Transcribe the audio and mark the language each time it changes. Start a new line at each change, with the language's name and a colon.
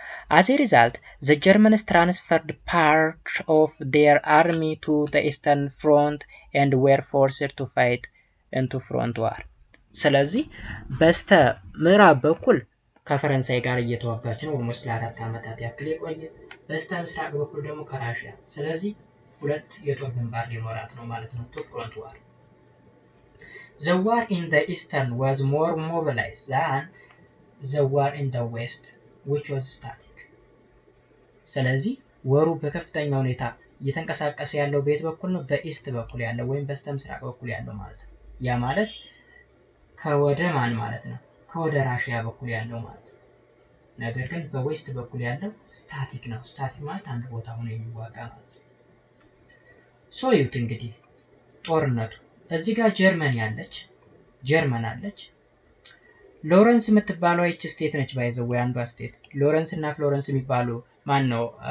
English: As a result, the Germans transferred part of their army to the Eastern Front and were forced to fight into front war.
Amharic: ስለዚህ በስተ ምዕራብ በኩል ከፈረንሳይ ጋር እየተዋጋች ነው ኦልሞስት ለ4 ዓመታት ያክል የቆየ፣ በስተ ምስራቅ በኩል ደግሞ ከራሽያ። ስለዚህ ሁለት የጦር ግንባር ሊኖራት ነው ማለት ነው።
English: to front war. The war in the Eastern was more mobilized than the war in the West, which was static.
Amharic: ስለዚህ ወሩ በከፍተኛ ሁኔታ እየተንቀሳቀሰ ያለው በየት በኩል ነው? በኢስት በኩል ያለው ወይም በስተ ምስራቅ በኩል ያለው ማለት ነው። ያ ማለት ከወደ ማን ማለት ነው? ከወደ ራሽያ በኩል ያለው ማለት ነው። ነገር ግን በዌስት በኩል ያለው ስታቲክ ነው። ስታቲክ ማለት አንድ ቦታ ሆኖ የሚዋጋ ማለት ነው። ሶ ይሁት እንግዲህ ጦርነቱ እዚህ ጋር ጀርመን አለች። ሎረንስ የምትባለው እቺ ስቴት ነች ባይዘው ወይ አንዷ ስቴት። ሎረንስ እና ፍሎረንስ የሚባሉ ማን ነው?